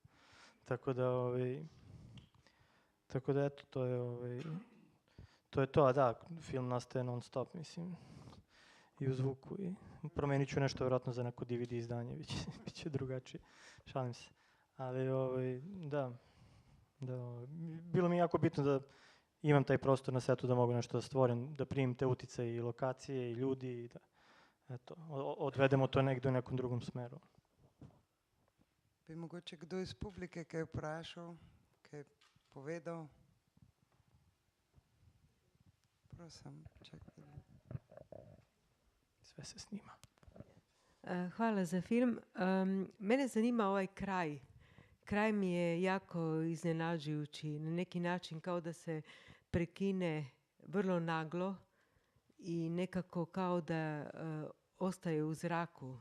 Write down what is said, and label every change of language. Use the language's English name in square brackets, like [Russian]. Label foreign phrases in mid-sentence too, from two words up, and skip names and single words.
[Serbian] Tako da eto, to je to, a da, film nastaje non stop, mislim, i u zvuku i promenit ću nešto vjerojatno za neko DVD izdanje, bit će drugačije, šalim se. Ali da, bilo mi je jako bitno da imam taj prostor na setu da mogu nešto da stvorim, da primim te uticaje i lokacije i ljudi i da, eto, odvedemo to negde u nekom drugom smeru. [Slovenian] Bi mogoče kdo iz publike kaj vprašal, kaj povedal? Prosim, [Serbian] čekaj. Sve se snima. Hvala za film. Mene zanima ovaj kraj. Kraj mi je jako iznenađujući. Na neki način kao da se prekine vrlo naglo i nekako kao da ostaje u zraku.